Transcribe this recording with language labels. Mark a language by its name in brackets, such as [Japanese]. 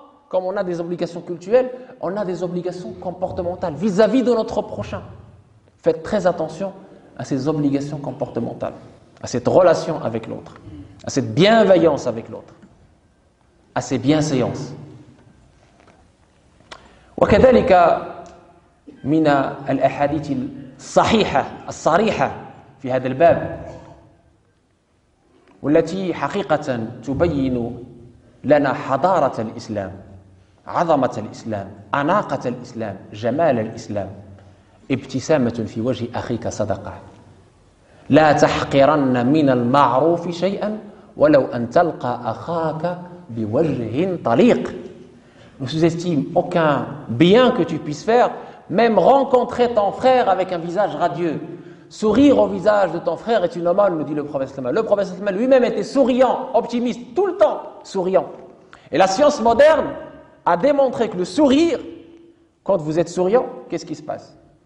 [French] Comme on a des obligations culturelles, on a des obligations comportementales vis-à-vis de notre prochain. Faites très attention à ces obligations comportementales, à cette relation avec l'autre, à cette bienveillance avec l'autre, à ces bienséances. [Arabic] وكذلك من الأحاديث الصحيحة الصريحة في هذا الباب والتي حقيقة تبين لنا حضارة الإسلام عظمة الإسلام أناقة الإسلام جمال الإسلام ابتسامة في وجه أخيك صدقة لا تحقرن من المعروف شيئا ولو أن تلقى أخاك بوجه طليق. [French] Ne sous-estime aucun bien que tu puisses faire, même rencontrer ton frère avec un visage radieux. Sourire au visage de ton frère est une aumône, nous dit le prophète. Le prophète lui-même était souriant, optimiste, tout le temps souriant. Et la science moderne a démontré que le sourire, quand vous êtes souriant, qu'est-ce qui se passe?